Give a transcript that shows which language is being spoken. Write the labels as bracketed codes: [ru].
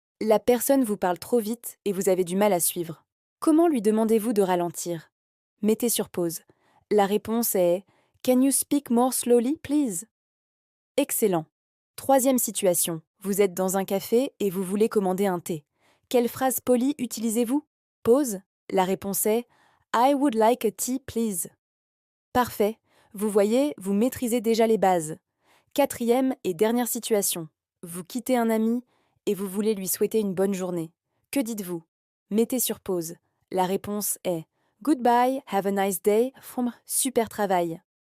[fr] La personne vous parle trop vite et vous avez du mal à suivre. Comment lui demandez-vous de ralentir ? Mettez sur pause. La réponse est [en] Can you speak more slowly, please [fr] ? Excellent. Troisième situation. Vous êtes dans un café et vous voulez commander un thé. Quelle phrase polie utilisez-vous ? Pause. La réponse est [en] I would like a tea, please. [fr] Parfait. Vous voyez, vous maîtrisez déjà les bases. Quatrième et dernière situation. Vous quittez un ami et vous voulez lui souhaiter une bonne journée. Que dites-vous ? Mettez sur pause. La réponse est [en] Goodbye, have a nice day [fr] from super travail.